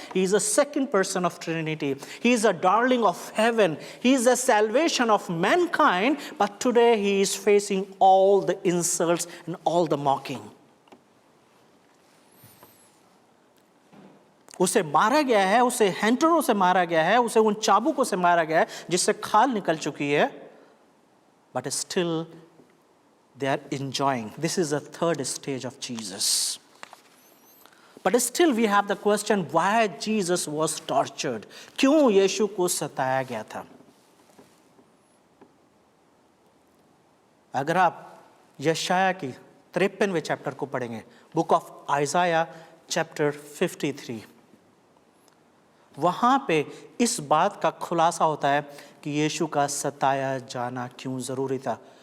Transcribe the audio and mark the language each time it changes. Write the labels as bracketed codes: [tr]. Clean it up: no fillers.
[en] He is a second person of Trinity, he is a darling of heaven, he is the salvation of mankind, but today he is facing all the insults and all the mocking. [hi] उसे मारा गया है, उसे हैंटरों से मारा गया है, उसे उन चाबुकों से मारा गया है जिससे खाल निकल चुकी है, [en] But still they are enjoying. This is the third stage of Jesus. But still we have the question why Jesus was tortured. [hi] क्यों यीशु को सताया गया था? अगर आप यशाया की 53वें चैप्टर को पढ़ेंगे, [en] book of Isaiah chapter 53, [hi] वहां पे इस बात का खुलासा होता है कि यीशु का सताया जाना क्यों जरूरी था।